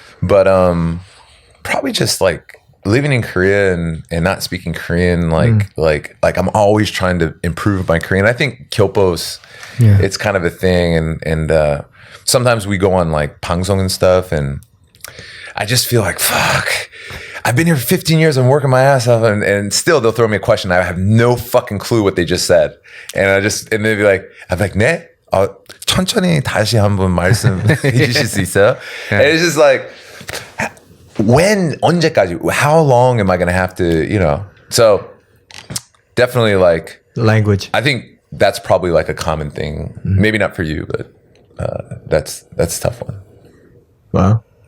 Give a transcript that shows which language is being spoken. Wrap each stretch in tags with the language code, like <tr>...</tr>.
<en>But probably just like living in Korea and not speaking Korean, like I'm always trying to improve my Korean. I think Kyopos, it's kind of a thing, and sometimes we go on like 방송 and stuff, and I just feel like fuck. I've been here for 15 years. I'm working my ass off, and still they'll throw me a question. I have no fucking clue what they just said, and they'd be like, I'm like, 네?</en> <ko>천천히 다시 한번 말씀해 주실 수 있어요?</ko> <en>And it's just like,</en> <ko>언제까지?</ko> <en>How long am I going to have to, So definitely like Language. I think that's probably like a common thing. Mm-hmm. Maybe not for you, but that's a tough one. Wow.</en>